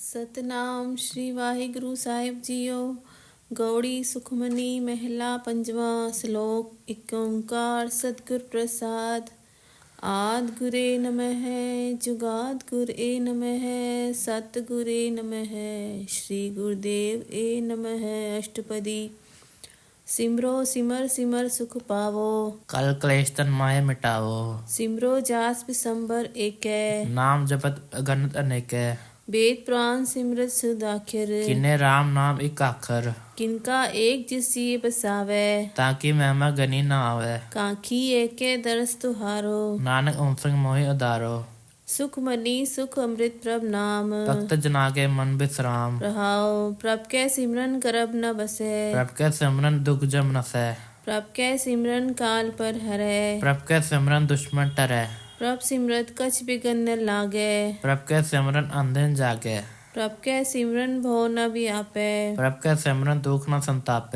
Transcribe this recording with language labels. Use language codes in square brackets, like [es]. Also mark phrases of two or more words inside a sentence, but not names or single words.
[pa] ਸਤਨਾਮ ਸ੍ਰੀ ਵਾਹਿਗੁਰੂ ਸਾਹਿਬ ਜੀਓ। ਗਉੜੀ ਸੁਖਮਨੀ ਮਹਲਾ ਪੰਜਵਾ। ਸਲੋਕ ਇਕ ਓਅੰਕਾਰ ਸਤਿਗੁਰ ਪ੍ਰਸਾਦਿ। ਆਦਿ ਗੁਰਏ ਨਮਹ ਜੁਗਾਦਿ ਗੁਰ ਏ ਨਮਹ ਸਤਿਗੁਰਏ ਨਮਹ ਸ੍ਰੀ ਗੁਰਦੇਵ ਏ ਨਮਹ। ਅਸਟਪਦੀ। ਸਿਮਰਉ ਸਿਮਰਿ ਸਿਮਰਿ ਸੁਖੁ ਪਾਵਉ, ਕਲਿ ਕਲੇਸ ਤਨ ਮਾਹਿ ਮਿਟਾਵਉ। ਸਿਮਰਉ ਜਾਸੁ ਬਿਸੁੰਭਰ ਏਕੈ, ਨਾਮੁ ਜਪਤ ਅਗਨਤ ਅਨੇਕੈ। ਬੇਦ ਪੁਰਾਨ ਸਿੰਮ੍ਰਿਤਿ ਸੁਧਾਖ੍ਯਰ, ਕੀਨੇ ਰਾਮ ਨਾਮ ਇਕ ਆਖ੍ਯਰ। ਕਿਨਕਾ ਏਕ ਜਿਸੁ ਜੀਅ ਬਸਾਵੈ, ਤਾ ਕੀ ਮਹਿਮਾ ਗਨੀ ਨ ਆਵੈ। ਕਾਂਖੀ ਏਕੈ ਦਰਸ ਤੁਹਾਰੋ, ਨਾਨਕ ਉਨ ਸੰਗਿ ਮੋਹਿ ਉਧਾਰੋ। ਸੁਖਮਨੀ ਸੁਖ ਅੰਮ੍ਰਿਤ ਪ੍ਰਭ ਨਾਮੁ, ਭਗਤ ਜਨਾ ਕੈ ਮਨਿ ਬਿਸ੍ਰਾਮ। ਰਹਾਉ ਪ੍ਰਭ ਕੈ ਸਿਮਰਨਿ ਗਰਭਿ ਨ ਬਸੈ, ਪ੍ਰਭ ਕੈ ਸਿਮਰਨਿ ਦੂਖੁ ਜਮੁ ਨਸੈ। ਪ੍ਰਭ ਕੈ ਸਿਮਰਨਿ ਕਾਲੁ ਪਰਹਰੈ, ਪ੍ਰਭ ਕੈ ਸਿਮਰਨਿ ਦੁਸਮਨੁ ਟਰੈ। ਪ੍ਰਭ ਸਿਮਰਤ ਕਛੁ ਬਿਘਨੁ ਨ ਲਾਗੈ, ਪ੍ਰਭ ਕੈ ਸਿਮਰਨਿ ਅਨਦਿਨੁ ਜਾਗੈ। ਪ੍ਰਭ ਕੈ ਸਿਮਰਨਿ ਭਉ ਨ ਬਿਆਪੈ, ਪ੍ਰਭ ਕੈ ਸਿਮਰਨਿ ਦੁਖੁ ਨ ਸੰਤਾਪੈ।